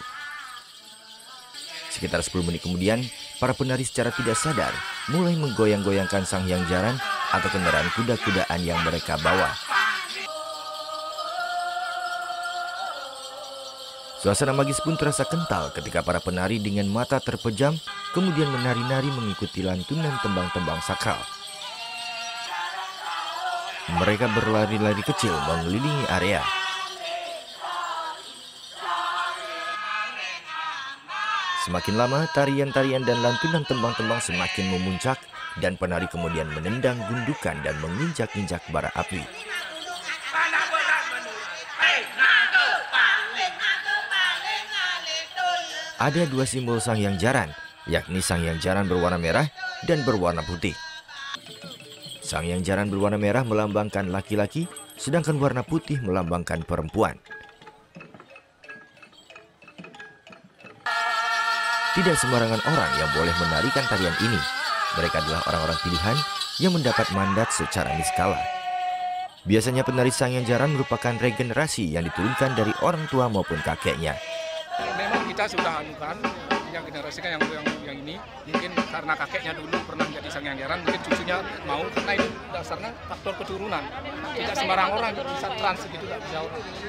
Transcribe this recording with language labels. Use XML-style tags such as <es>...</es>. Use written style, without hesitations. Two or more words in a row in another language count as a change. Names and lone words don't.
<id>Sekitar 10 menit kemudian, para penari secara tidak sadar mulai menggoyang-goyangkan Sanghyang Jaran atau kendaraan kuda-kudaan yang mereka bawa. Suasana magis pun terasa kental ketika para penari dengan mata terpejam kemudian menari-nari mengikuti lantunan tembang-tembang sakral. Mereka berlari-lari kecil mengelilingi area. Semakin lama, tarian-tarian dan lantunan tembang-tembang semakin memuncak dan penari kemudian menendang gundukan dan menginjak-injak bara api. Ada dua simbol Sangyang Jaran, yakni Sangyang Jaran berwarna merah dan berwarna putih. Sangyang Jaran berwarna merah melambangkan laki-laki, sedangkan warna putih melambangkan perempuan. Tidak sembarangan orang yang boleh menarikan tarian ini. Mereka adalah orang-orang pilihan yang mendapat mandat secara niskala. Biasanya penari Sangyang Jaran merupakan regenerasi yang diturunkan dari orang tua maupun kakeknya. Memang kita sudah anukan yang generasikan yang ini, mungkin karena kakeknya dulu pernah menjadi Sangyang Jaran, mungkin cucunya mau, karena itu dasarnya faktor keturunan. Tidak sembarang orang bisa trans gitu, tidak bisa orang.</id>